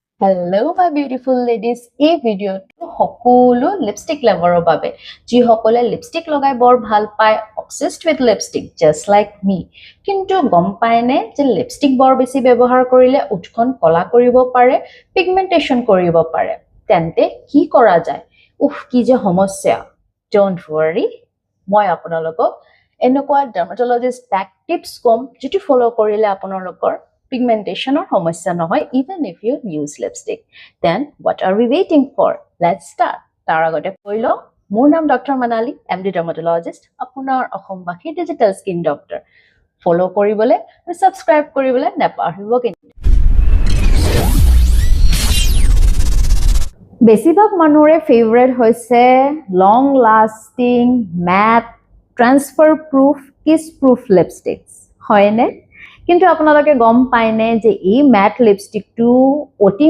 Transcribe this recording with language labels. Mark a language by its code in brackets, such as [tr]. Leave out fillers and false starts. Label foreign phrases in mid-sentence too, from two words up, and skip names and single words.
[en] Hello my beautiful ladies [as] এই ভিডিওটো সকলো লিপষ্টিক লাভাৰৰ বাবে যি সকলে লিপষ্টিক লগাই বৰ ভাল পায় [en] obsessed with lipstick just like me [as] কিন্তু গম পায়নে যে লিপষ্টিক বৰ বেছি ব্যৱহাৰ কৰিলে উঠখন কলা কৰিব পাৰে পিগমেন্টেশন কৰিব পাৰে তেন্তে কি কৰা যায় কি যে সমস্যা [en] don't worry [as] মই আপোনালোকক এনেকুৱা [en] dermatologist backed tips [as] কম যেটি ফলো কৰিলে আপোনালোকৰ [en] pigmentation or [as] সমস্যা নহয় [en] even if you use lipstick then what are we waiting for let's start [as] তাৰ আগতে কইলো মোৰ নাম ডক্টৰ মানালি [en] MD dermatologist [as] আপোনাৰ অসমবাসী [en] digital skin doctor [as] ফলো কৰিবলে আৰু সাবস্ক্ৰাইব কৰিবলে নাপাহৰিব কিন্তু বেছিভাগ মানুহৰে ফেভাৰিট হৈছে [en] long lasting matte transfer proof kiss proof lipsticks [as] হয়নে কিন্তু আপোনালোকে গম পায়নে যে এই ম্যাট লিপষ্টিকটো অতি